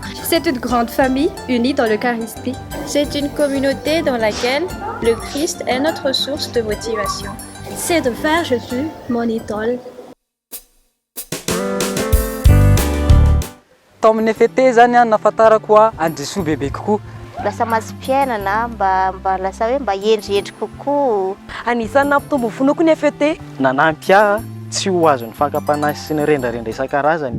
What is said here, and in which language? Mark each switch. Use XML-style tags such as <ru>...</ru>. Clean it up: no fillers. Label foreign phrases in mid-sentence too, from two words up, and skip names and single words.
<fr>C'est une grande famille unie dans l'Eucharistie. C'est une communauté dans laquelle le Christ est notre source de motivation. C'est de faire Jésus mon idole.</fr> <mg>Tao amin'ny FET zany nahafantarako hoe Andriso bebe kokoa. Lasa masim-piainana mba lasa hoe mba endriendry kokoa. Anisan'ny nampitombo fonoko ny FET. Nanampy ahy tsy ho azon'ny fankapanahy sy ny rendrarendra isan-karazany.</mg>